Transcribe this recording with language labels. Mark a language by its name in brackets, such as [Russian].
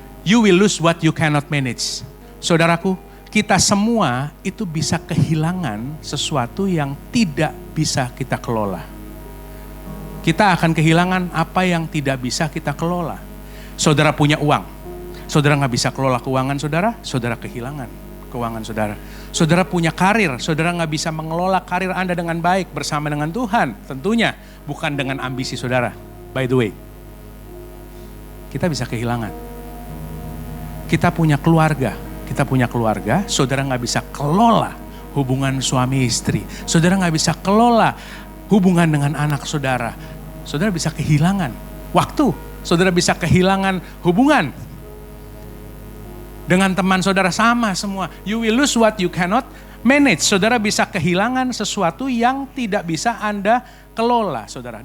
[English] You will lose what you cannot manage. [Indonesian] Saudaraku, kita semua itu bisa kehilangan sesuatu yang tidak bisa kita kelola. Kita akan kehilangan apa yang tidak bisa kita kelola. Saudara punya uang, saudara gak bisa kelola keuangan saudara kehilangan keuangan saudara. Saudara punya karir, saudara gak bisa mengelola karir Anda dengan baik bersama dengan Tuhan. Tentunya bukan dengan ambisi saudara. [English] By the way, [Indonesian] kita bisa kehilangan. Kita punya keluarga, saudara gak bisa kelola hubungan suami istri. Saudara gak bisa kelola hubungan dengan anak saudara. Saudara bisa kehilangan waktu. Saudara bisa kehilangan hubungan dengan teman saudara, sama semua. [English] You will lose what you cannot manage. [Indonesian] Saudara bisa kehilangan sesuatu yang tidak bisa Anda kelola, saudara.